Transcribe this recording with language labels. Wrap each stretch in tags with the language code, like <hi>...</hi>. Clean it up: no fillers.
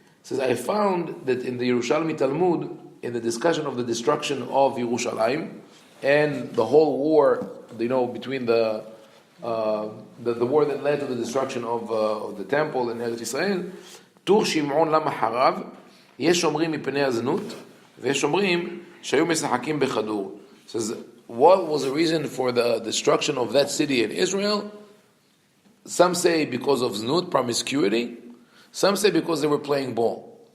<en>Says, I found that in the Yerushalmi Talmud, in the discussion of the destruction of Yerushalayim and the whole war, between the war that led to the destruction of the temple in Eretz Yisrael,</en> <he>Tur Shimon lama harav. יש אומרים מפני הזנות, ויש אומרים שהיו משחקים בכדור.</he> <en>Says, what was the reason for the destruction of that city in Israel? Some say because of znut, promiscuity. Some say because they were playing ball.</en>